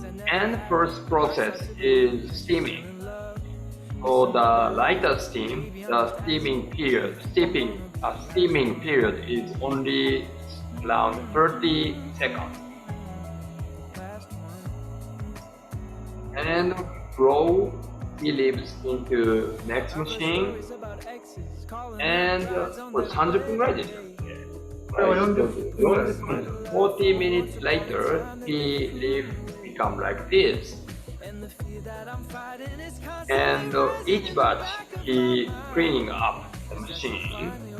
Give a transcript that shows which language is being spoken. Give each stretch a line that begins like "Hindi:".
English: And first process is steaming. For the lighter steam, the steaming period is only around 30 seconds. And blow tea leaves into next machine.
Japanese: And これ30分ぐらいでしたっけ？これは40分。
English: 40 minutes later, tea leaf become like this. And each batch he cleaning up the machine.